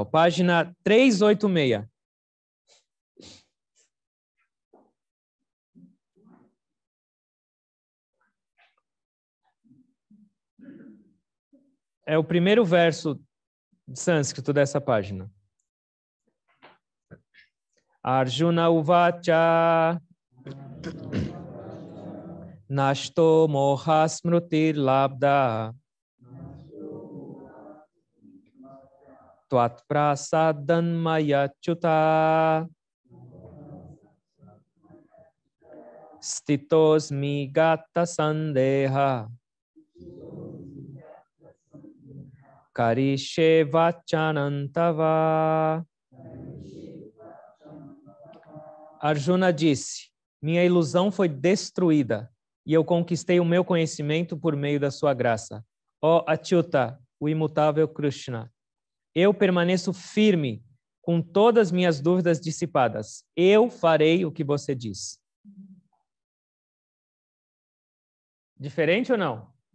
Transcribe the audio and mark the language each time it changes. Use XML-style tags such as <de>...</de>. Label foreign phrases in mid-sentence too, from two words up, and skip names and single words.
<pt>Página 386. É o primeiro verso de sânscrito dessa página.</pt> <sa>अर्जुन उवाच नष्टो मोह स्मृतिर् लब्धा त्वत् प्रसादान् मया च्युत स्थितोस्मि गत सन्देह करिष्ये वचनन्तव.</sa> <pt>Arjuna disse, minha ilusão foi destruída e eu conquistei o meu conhecimento por meio da sua graça. Ó Achyuta, o imutável Krishna, eu permaneço firme com todas minhas dúvidas dissipadas. Eu farei o que você diz. Diferente ou não?</pt>